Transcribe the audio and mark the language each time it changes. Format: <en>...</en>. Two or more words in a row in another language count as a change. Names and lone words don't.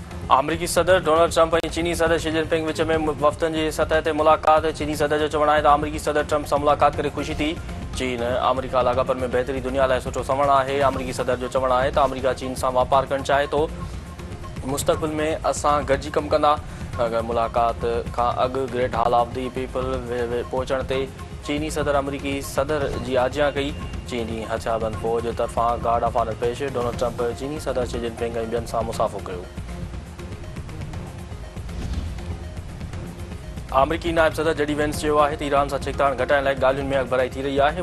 <sd>अमरीकी सदर डोनाल्ड ट्रंप और चीनी सदर शी जिनपिंग विच में वफ़दनि जी सतह ते मुलाक़ात। चीनी सदर जो चवणु आहे त अमरीकी सदर ट्रंप सां मुलाक़ात करे ख़ुशी थी। चीन अमरीका लाॻापनि में बहितरी दुनिया लाइ सुठो सवणु आहे। अमरीकी सदर जो चवणु आहे त अमरीका चीन सां वापार करणु चाहे थो। मुस्तक़बिल में असां गॾिजी कमु कंदा। मुलाक़ात खां अॻु ग्रेट हॉल ऑफ दी पीपल पहुचण ते चीनी सदर अमरीकी सदर जी आजियां कई। चीनी हथियारबंद फ़ौज तरफ़ां</sd> <en>guard of honour</en> <sd>पेश। डोनाल्ड ट्रंप चीनी सदर शी जिनपिंग ऐं ॿियनि सां मुसाफ़ो कयो। अमरीकी नायब सदर जेडी वेंस चयो आहे त ईरान सां छिकताण घटाइण लाइ ॻाल्हियुनि में अॻभराई थी रही आहे।</sd>